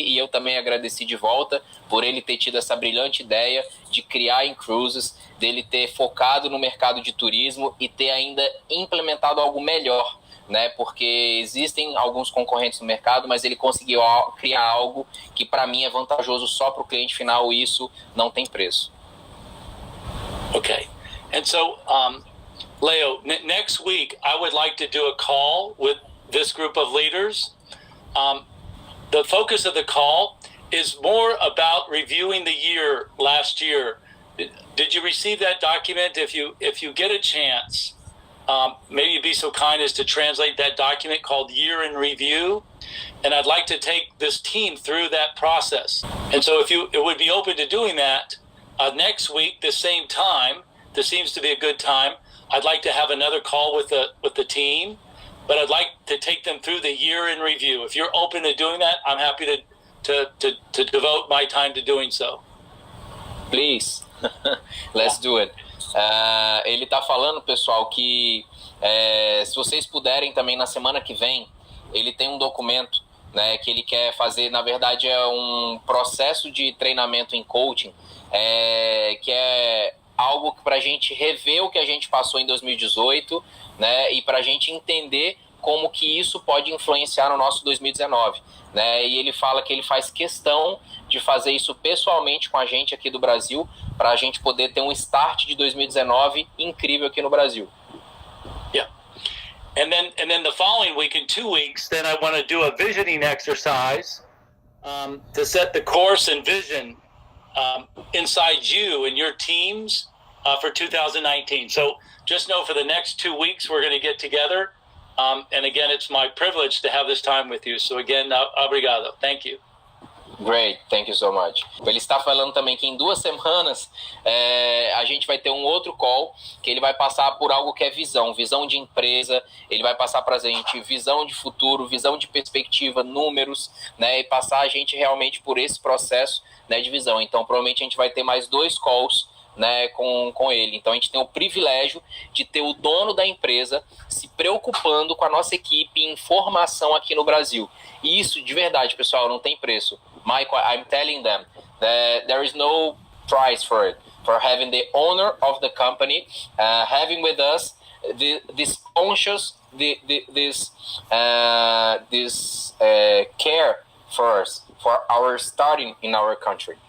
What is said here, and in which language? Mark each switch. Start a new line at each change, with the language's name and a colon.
Portuguese: E eu também agradeci de volta por ele ter tido essa brilhante ideia de criar inCruises, dele ter focado no mercado de turismo e ter ainda implementado algo melhor, né? Porque existem alguns concorrentes no mercado, mas ele conseguiu criar algo que para mim é vantajoso só para o cliente final, e isso não tem preço.
English: Okay, and so Leo, next week I would like to do a call with this group of leaders. The focus of the call is more about reviewing the year last year. Did you receive that document? If you get a chance, maybe you'd be so kind as to translate that document called Year in Review. And I'd like to take this team through that process. And so if you would be open to doing that, next week, the same time, this seems to be a good time, I'd like to have another call with the team, but I'd like to take them through the year in review. If you're open to doing that, I'm happy to devote my time to doing so. Please, let's do it.
Portuguese: Ele está falando, pessoal, que se vocês puderem também na semana que vem, ele tem um documento, né, que ele quer fazer. Na verdade é um processo de treinamento em coaching, que é algo para a gente rever o que a gente passou em 2018, né, e para a gente entender como que isso pode influenciar no nosso 2019, né? E ele fala que ele faz questão de fazer isso pessoalmente com a gente aqui do Brasil, para a gente poder ter um start de 2019 incrível aqui no Brasil.
English: Yeah. And then the following week, in 2 weeks, then I want to do a visioning exercise to set the course and vision inside you and your teams for 2019. So just know for the next 2 weeks we're going to get together. And again, it's my privilege to have this time with you. So again, obrigado. Thank you. Great, thank you so much.
Portuguese: Ele está falando também que em 2 semanas a gente vai ter um outro call, que ele vai passar por algo que é visão de empresa. Ele vai passar para a gente visão de futuro, visão de perspectiva, números, né, e passar a gente realmente por esse processo, né, de visão. Então provavelmente a gente vai ter mais 2 calls, né, com ele. Então a gente tem o privilégio de ter o dono da empresa se preocupando com a nossa equipe em formação aqui no Brasil. E isso, de verdade, pessoal, não tem preço.
English: Michael, I'm telling them that there is no price for it, for having the owner of the company having with us this conscious, this care for us, for our starting in our country.